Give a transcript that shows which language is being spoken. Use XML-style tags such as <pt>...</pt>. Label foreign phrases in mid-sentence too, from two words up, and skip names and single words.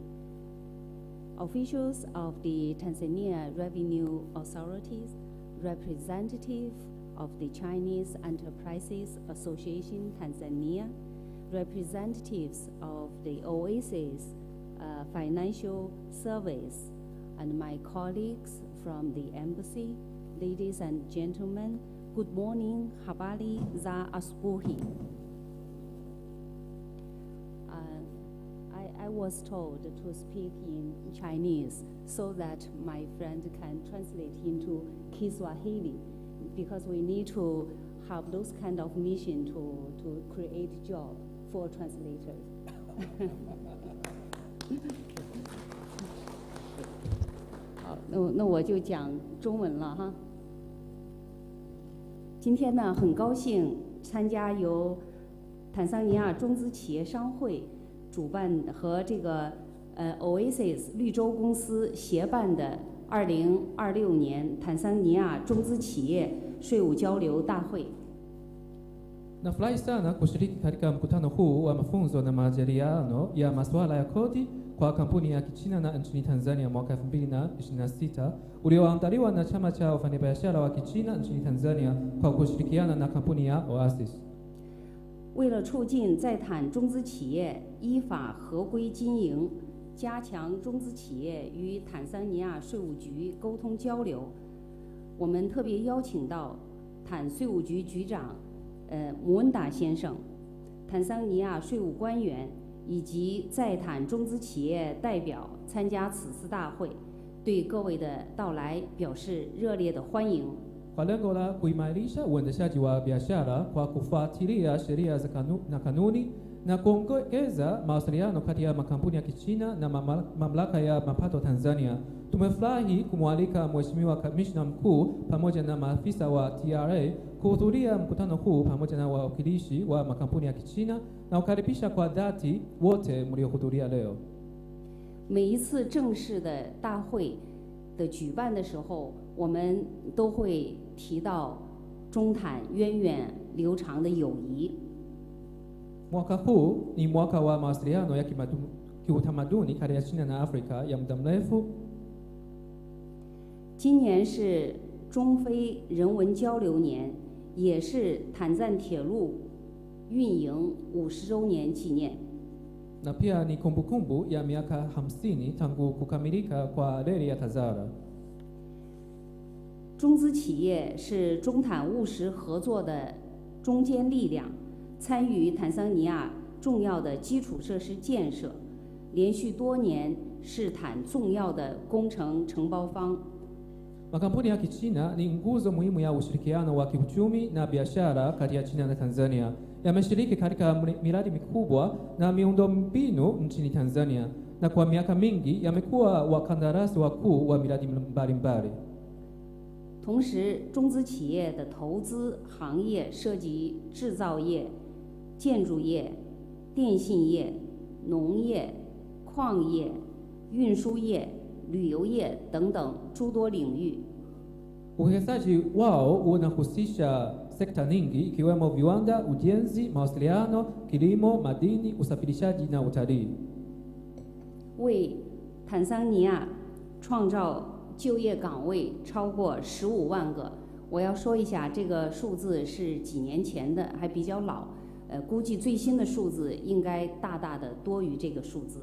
<en>officials of the Tanzania Revenue Authorities, representative of the Chinese Enterprises Association Tanzania, representatives of the Oasis Financial Service, and my colleagues from the embassy, ladies and gentlemen, good morning,</en> <sw>habari za asubuhi.</sw> <en>I was told to speak in Chinese so that my friend can translate into Kiswahili, because we need to have those kind of mission to create job for translators.</en> <zh>好，那我就讲中文了哈。今天呢，很高兴参加由坦桑尼亚中资企业商会主办和这个Oasis 绿洲公司协办的2026年坦桑尼亚中资企业税务交流大会。</zh> <sw>Nafurahi sana kushiriki katika mkutano huu wa mafunzo na majadiliano ya masuala ya kodi kwa kampuni ya Kichina na nchini Tanzania mwaka 2026 ulioandaliwa na chama cha wafanyabiashara wa Kichina nchini Tanzania kwa kushirikiana na kampuni ya Oasis.</sw> <zh>为了促进在坦中资企业依法合规经营，加强中资企业与坦桑尼亚税务局沟通交流，我们特别邀请到坦税务局局长穆恩达先生、坦桑尼亚税务官员以及在坦中资企业代表参加此次大会，对各位的到来表示热烈的欢迎。</zh> <sw>Kwa lengo la kuimarisha uendeshaji wa biashara kwa kufuatilia sheria na kanuni na kuongeza mawasiliano kati ya makampuni ya Kichina na mamlaka ya mapato Tanzania, tumefurahi kumwalika Mheshimiwa Kamishna Mkuu pamoja na maafisa wa TRA kuhudhuria mkutano huu pamoja na wawakilishi wa makampuni ya Kichina na kukaribisha kwa dhati wote mliohudhuria leo.</sw> <zh>每一次正式的大会的举办的时候，我们都会提到中坦源远流长的友谊。</zh> <sw>Mwaka huu ni mwaka wa mawasiliano ya kiutamaduni kati ya China na Afrika ya muda mrefu.</sw> <zh>今年是中非人文交流年，也是坦赞铁路运营50周年纪念。</zh> <sw>Na pia ni kumbukumbu ya miaka 50 tangu kukamilika kwa reli ya Tazara.</sw> <zh>中资企业是中坦务实合作的中坚力量，参与坦桑尼亚重要的基础设施建设，连续多年是坦重要的工程承包方。</zh> <sw>Makampuni ya Kichina ni nguzo muhimu ya ushirikiano wa kiuchumi na biashara kati ya China na Tanzania. Yameshiriki katika miradi mikubwa na miundombinu nchini Tanzania, na kwa miaka mingi yamekuwa wakandarasi wakuu wa miradi mbalimbali.</sw> <zh>同时，中资企业的投资行业涉及制造业、建筑业、电信业、农业、矿业、运输业、旅游业等等诸多领域。</zh> <sw>Uwekezaji wao unahusisha sekta nyingi ikiwemo viwanda, ujenzi, mawasiliano, kilimo, madini, usafirishaji na utalii.</sw> <zh>为坦桑尼亚创造就业岗位超过15万个。我要说一下，这个数字是几年前的，还比较老。估计最新的数字应该大大的多于这个数字。</zh>